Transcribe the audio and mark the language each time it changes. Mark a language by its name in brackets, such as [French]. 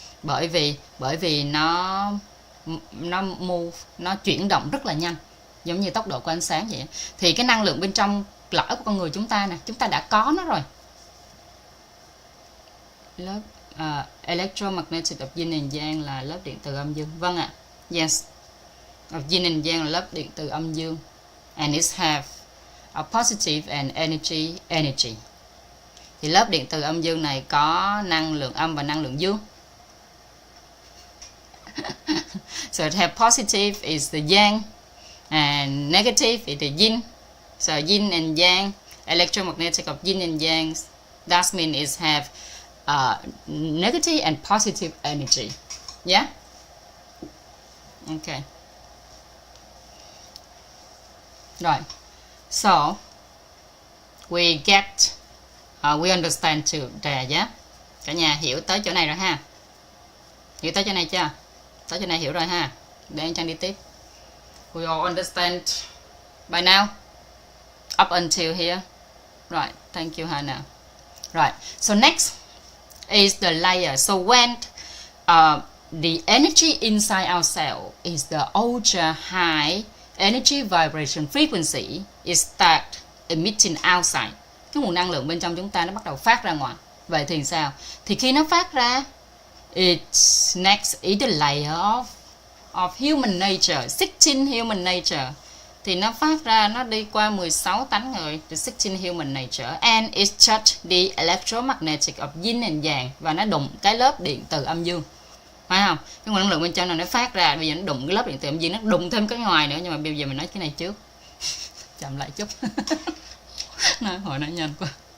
[Vietnamese] Bởi vì nó move, nó chuyển động rất là nhanh, giống như tốc độ của ánh sáng vậy. Thì cái năng lượng bên trong lõi của con người chúng ta nè, chúng ta đã có nó rồi. Lớp electromagnetic of yin and yang là lớp điện từ âm dương. Vâng ạ. Yes. Of yin and yang là lớp điện từ âm dương. [English] And it have a positive and energy. [Vietnamese] Thì lớp điện từ âm dương này có năng lượng âm và năng lượng dương. [English] So it have positive is the yang and negative is the yin. So yin and yang, electromagnetic of yin and yang, that means it have negative and positive energy. Yeah? Okay. Right. So we understand today, yeah? [Vietnamese] Cả nhà hiểu tới chỗ này rồi ha? Hiểu tới chỗ này chưa? Tới chỗ này hiểu rồi ha? Để anh Trang đi tiếp. [English] We all understand by now? Up until here? Right. Thank you, Hannah. Right. So next is the layer. So when the energy inside our cell is the ultra high energy vibration frequency, it start emitting outside. [Vietnamese] Cái nguồn năng lượng bên trong chúng ta nó bắt đầu phát ra ngoài. Vậy thì sao? Thì khi nó phát ra, [English] it's next is the layer of human nature, 16 human nature. [Vietnamese] Thì nó phát ra, nó đi qua 16 tánh người, [English] the 16 human nature, and it touch the electromagnetic of yin and yang, [Vietnamese] và nó đụng cái lớp điện từ âm dương. Phải không? Cái nguồn năng lượng bên trong này nó phát ra, bây giờ nó đụng cái lớp điện từ âm dương, nó đụng thêm cái ngoài nữa, nhưng mà bây giờ mình nói cái này trước. Chậm lại chút. Hồi nói nhanh quá.